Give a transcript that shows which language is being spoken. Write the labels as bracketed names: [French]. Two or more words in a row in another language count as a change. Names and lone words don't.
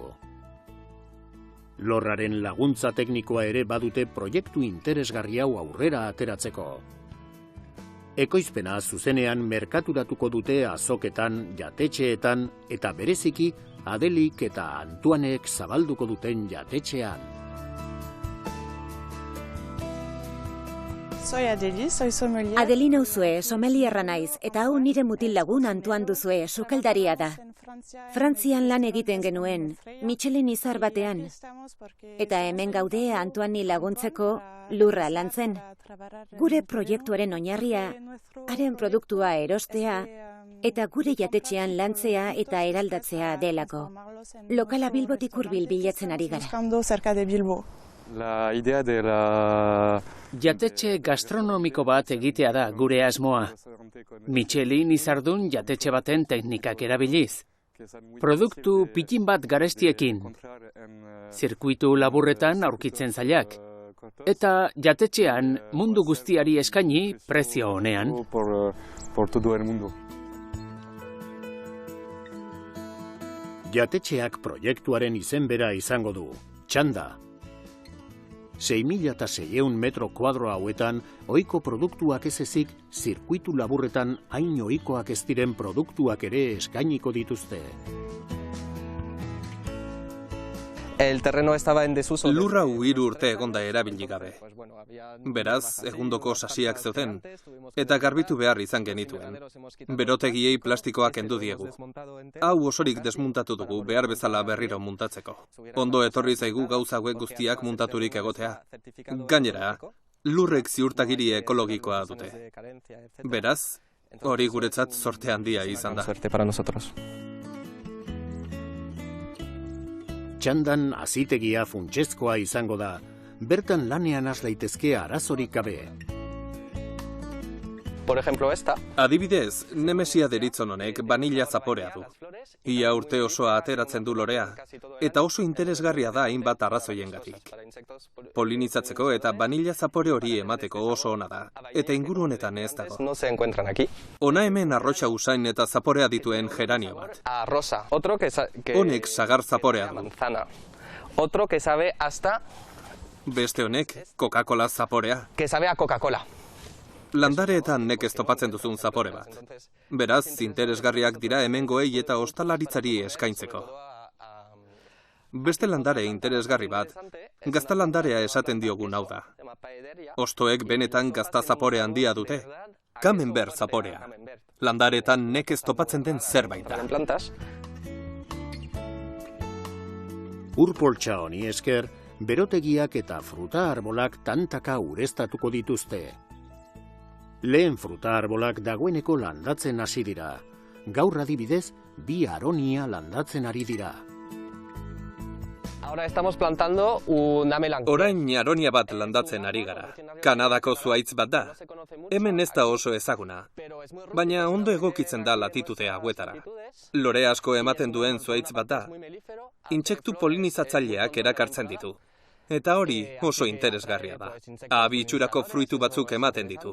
[Basque] Lorraren laguntza teknikoa ere badute proiektu interesgarri hau aurrera ateratzeko. Ekoizpena zuzenean merkaturatuko dute azoketan, jatetxeetan eta bereziki Adelik eta Antuanek zabalduko duten jatetxean. [Spanish] Soy Adeli, soy sommelier. [Basque] Adeli nauzue, somelierra naiz, eta hau nire mutil lagun Antuan duzue, sukeldaria da. Frantzian lan egiten genuen, Michelin izar batean. Eta hemen gaude Antuani laguntzeko lurra lantzen. Gure proiektuaren oinarria, haren produktua erostea, eta gure jatetxean lantzea eta eraldatzea delako. Lokala Bilbotik hurbil bilatzen ari gara. [Spanish] Cerca de Bilbo. La idea de la... [Basque] Jatetxe gastronomiko bat egitea da gure asmoa. Michelin izardun jatetxe baten teknikak erabiliz. Produktu pitin bat garestiekin. Zirkuitu laburretan aurkitzen zailak. Eta jatetxean mundu guztiari eskaini prezio honean. [Spanish] Por todo el mundo. [Basque] Jatetxeak proiektuaren izen bera izango du, Txanda. 6.600 metro kuadro hauetan, ohiko produktuak ez ezik, zirkuitu laburretan hain ohikoak ez diren produktuak ere eskainiko dituzte. [Spanish] El terreno estaba en desuso. [Basque] Lurra 3 urte egonda erabili gabe. Beraz, egundoko sasiak zeuden, eta garbitu behar izan genituen. Berotegiei plastikoak kendu diegu. Hau osorik desmuntatu dugu behar bezala berriro muntatzeko. Ondo etorri zaigu gauza hauek guztiak muntaturik egotea. Gainera, lurrek ziurtagiri ekologikoa dute. Beraz, hori guretzat zorte handia izan da. [Spanish] Suerte para nosotros. [Basque] Txandan hazitegia funtsezkoa izango da, bertan lanean has daitezke arazorik gabe. [Spanish] Por ejemplo, esta. [Basque] Adibidez, Nemesia deritzon honek banila zaporea du. Ia urte osoa ateratzen du lorea, eta oso interesgarria da hainbat arrazoiengatik. Polinizatzeko eta banila zapore hori emateko oso ona da, eta inguru honetan ez dago. [Spanish] No se encuentran aquí. [Basque] Ona hemen arrotxa usain eta zaporea dituen geranio bat. [Spanish] Rosa. Otro que [Basque] honek sagar zaporea du. [Spanish] Manzana. Otro que sabe hasta... [Basque] Beste honek Coca-Cola zaporea. [Spanish] Que sabe a Coca-Cola. [Basque] Landareetan nekez topatzen duzun zapore bat. Beraz, interesgarriak dira hemengoei eta ostalaritzari eskaintzeko. Beste landare interesgarri bat, gaztalandarea esaten diogun hau da. Ostoek benetan gazta zapore handia dute. Camembert zaporea. Landareetan nekez topatzen den zerbait da. Urpoltxa honi esker, berotegiak eta fruta arbolak tantaka ureztatuko dituzte. Lehen fruta arbolak dagoeneko landatzen hasi dira. Gaur adibidez, 2 aronia landatzen ari dira. [Spanish] Ahora estamos plantando una melancolía. [Basque] Orain aronia bat landatzen ari gara. Kanadako zuhaitz bat da. Hemen ez da oso ezaguna. Baina ondo egokitzen da latitude hauetara. Lore asko ematen duen zuhaitz bat da. Intsektu polinizatzaileak erakartzen ditu. Eta hori oso interesgarria da. Abi itxurako fruitu batzuk ematen ditu.